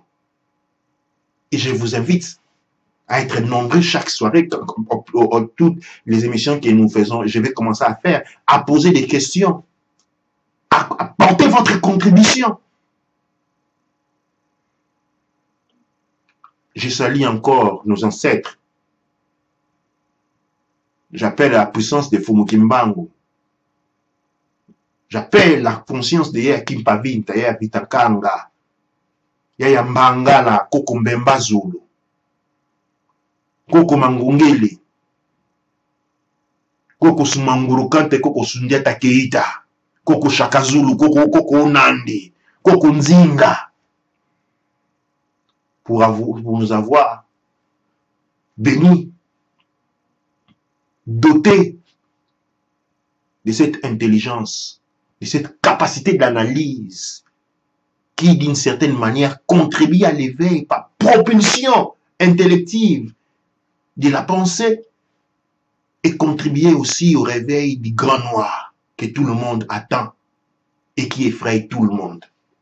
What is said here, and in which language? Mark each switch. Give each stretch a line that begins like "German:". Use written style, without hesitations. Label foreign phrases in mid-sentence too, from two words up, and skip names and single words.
French: Et je vous invite à être nombreux chaque soirée, toutes les émissions que nous faisons, je vais commencer à faire, à poser des questions, à porter votre contribution. Je salue encore nos ancêtres. J'appelle la puissance de Fumukimbangu. J'appelle la conscience de Yakim Pavinta, Yavitakanga, Yayambangala, Koko Mbemba Zulu, Koko Mangungeli, Koko Sumangurukante, Koko Sundiata Keita, Koko Shakazulu, Koko Nandi, Koko Nzinga, pour nous avoir bénis, dotés de cette intelligence, de cette capacité d'analyse qui, d'une certaine manière, contribue à l'éveil par propulsion intellective de la pensée et contribuer aussi au réveil du grand noir que tout le monde attend et qui effraie tout le monde.